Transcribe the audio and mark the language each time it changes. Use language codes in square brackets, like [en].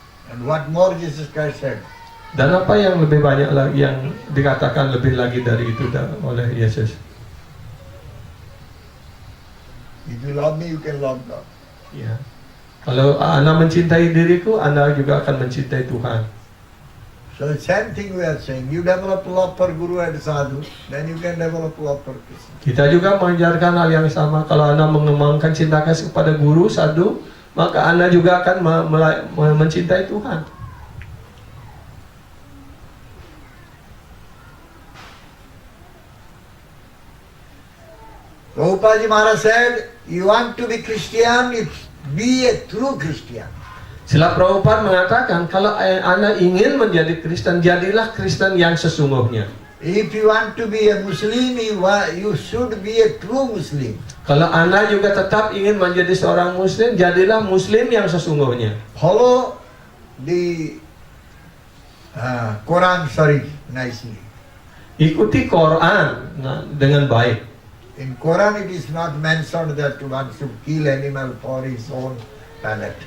[en] And what more Jesus Christ said? [id] Dan apa yang lebih banyak lagi yang dikatakan lebih lagi dari itu oleh Yesus? [en] If you love me, you can love God. [id] Ya. Kalau Anda mencintai diriku, Anda juga akan mencintai Tuhan. [en] So the same thing we are saying. You develop love for Guru and Sadhu, then you can develop love for Krishna. [id] Kita juga mengajarkan hal yang sama. Kalau Anda mengembangkan cinta kasih kepada guru, sadhu, maka Anda juga akan mencintai Tuhan. [en] Prabhupada Maharaj said, you want to be Christian, be a true Christian. [id] Srila Prabhupada mengatakan, kalau Anda ingin menjadi Kristen, jadilah Kristen yang sesungguhnya. [en] If you want to be a Muslim, you should be a true Muslim. [id] Kalau Anda juga tetap ingin menjadi seorang Muslim, jadilah Muslim yang sesungguhnya. [en] Follow the Quran Sharif nicely. [id] Ikuti Quran dengan baik. [en] In Quran it is not mentioned that one should kill animal for his own palate.